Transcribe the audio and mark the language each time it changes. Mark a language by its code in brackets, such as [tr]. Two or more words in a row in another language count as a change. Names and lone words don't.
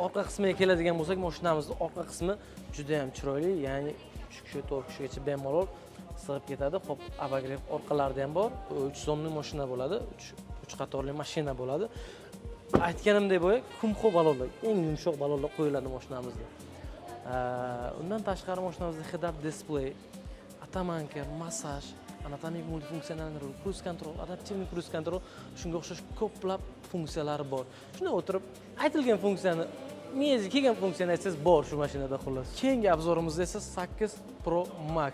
[uz] Orqa qismiga keladigan bo'lsak, mashinamizning orqa qismi juda ham chiroyli, ya'ni 3 kishi, 4 kishigacha bemalol sig'ib ketadi. Xo'p, обогрев orqalarida ham bor. 3 zonli mashina bo'ladi, 3 qatorli mashina bo'ladi. Aytganimdek bo'yi, kumxo balonlar, eng yumshoq balonlar qo'yiladi mashinamizda. Undan tashqari mashinamizda [en] head-up display, [uz] atamanka, massaj, anatomik [ru] мультифункциональный руль, [en] cruise control, [uz] adaptivniy [en] cruise control, [uz] shunga o'xshash ko'plab funksiyalari bor. Shunday o'tirib, aytilgan funksiyani, miyangizga kelgan funksiyani aytsangiz bor shu mashinada xullas. Keyingi obzorimizda esa 8 Pro Max.